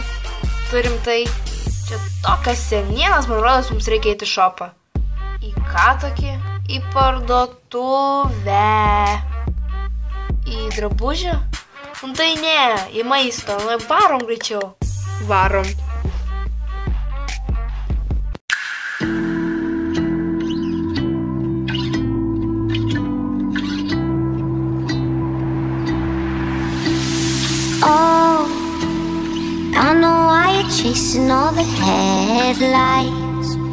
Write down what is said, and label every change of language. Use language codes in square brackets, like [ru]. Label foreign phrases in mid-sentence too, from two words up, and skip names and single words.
[lt] Turim tai... Čia tokios senienos, man rodos, mums reikia eiti į šopą. Į ką tokį? Į parduotuvę. Į drabužių? Tai ne, į maisto. Varom greičiau. Varom. [en] Oh, I know why you're chasing all the headlights.